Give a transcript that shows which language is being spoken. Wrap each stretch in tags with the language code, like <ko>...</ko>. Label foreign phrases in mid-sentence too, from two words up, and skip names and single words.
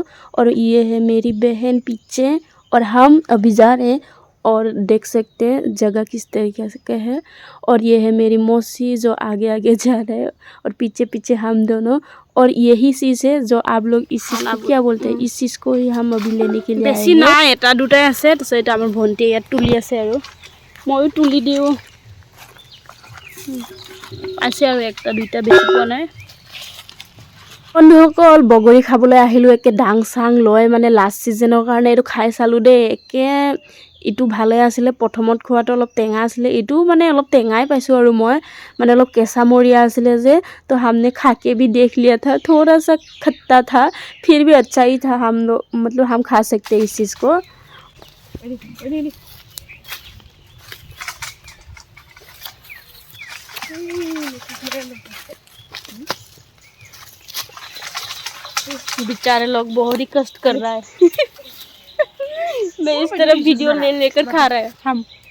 <hi>और ये है मेरी बहन पीछे और हम अभी जा रहे हैं। और देख सकते हैं जगह किस तरीके से है। और ये है मेरी मौसी जो आगे आगे जा रहे हैं और पीछे पीछे हम दोनों। और यही चीज़ है जो आप लोग इस चीज़ को क्या बोलते हैं, इस चीज़ को ही हम अभी लेने के लिए आए हैं।</hi> <as>ना এটা দুটাই আছে তাৰপিছত আমাৰ ভন্টি ইয়াত তুলি আছে আৰু মইও তুলি দিওঁ আছে আৰু একটা দুইটা বেছি পোৱা নাই। বন্ধুসকল বগৰী খাবলৈ আহিলোঁ একে ডাং চাং লৈ মানে</as> <en>last season</en> <as>কাৰণে এইটো খাই চালোঁ দেই। একে ইটো ভালে আছিলে, প্ৰথমত খোৱাটো অলপ টেঙা আছিলে, এইটো মানে অলপ টেঙাই পাইছোঁ আৰু মই মানে অলপ কেঁচামৰীয়া আছিলে যে।</as> <hi>तो हमने खा के भी देख लिया था, थोड़ा सा खट्टा था फिर भी अच्छा ही था। हम लोग मतलब हम खा सकते हैं इस चीज़ को। बेचारे लोग बहुत ही कष्ट कर रहा है मैं इस तरफ वीडियो ले लेकर खा रहा है हम।</hi>